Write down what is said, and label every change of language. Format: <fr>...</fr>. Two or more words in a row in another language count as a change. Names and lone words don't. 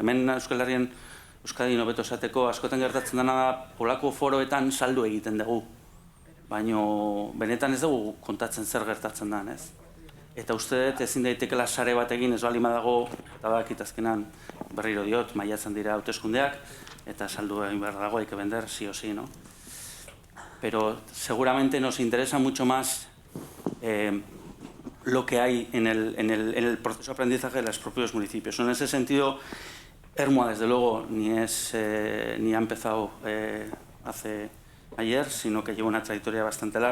<eu>Hemen Euskal Herrian, Euskadin hobeto esateko, askotan gertatzen dena da, polako foroetan saldu egiten dugu. Baina benetan ez dugu kontatzen zer gertatzen den, ez? Eta uste dut ezin daitekela sare bat egin ez bali badago, eta badakit azkenan berriro diot, maiatzen dira hauteskundeak, eta saldu egin behar dago,</eu> <es>hay que vender sí o sí, ¿no? Pero seguramente nos interesa mucho más lo que hay en el proceso de aprendizaje de los propios municipios. En ese sentido, Ermua, desde luego, ni ha empezado hace ayer, sino que lleva una trayectoria bastante larga.</es>